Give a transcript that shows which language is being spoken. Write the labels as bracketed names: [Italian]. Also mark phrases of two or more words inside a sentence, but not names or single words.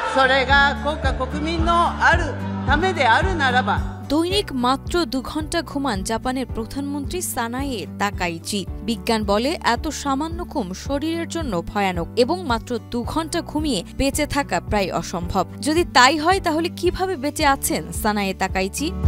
[Japanese] それが国家国民のあるためであるならば [Bangla] দৈনিক মাত্র 2 ঘন্টা ঘুমান জাপানের প্রধানমন্ত্রী সানায়ে তাকাইচি। বিজ্ঞান বলে এত সামান্য ঘুম শরীরের জন্য ভয়ানক এবং মাত্র 2 ঘন্টা ঘুমিয়ে বেঁচে থাকা প্রায় অসম্ভব। যদি তাই হয় তাহলে কিভাবে বেঁচে আছেন সানায়ে তাকাইচি?